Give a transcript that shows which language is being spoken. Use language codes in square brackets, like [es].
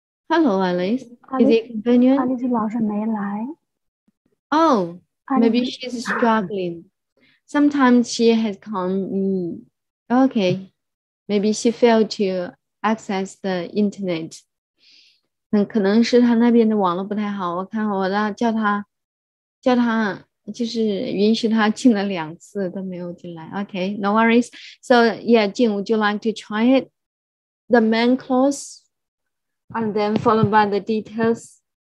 [en] Hello, Alice. Is it convenient? [zh] Alice 老师没来。 [en] Oh, maybe she's struggling. Sometimes she has come. Okay. Maybe she failed to access the internet. [zh] 可能是她那边的网络不太好。我看我叫她，就是允许她进了2次都没有进来。 [en] Okay, no worries. So yeah, Jing, would you like to try it? The main clause, and then followed by the details.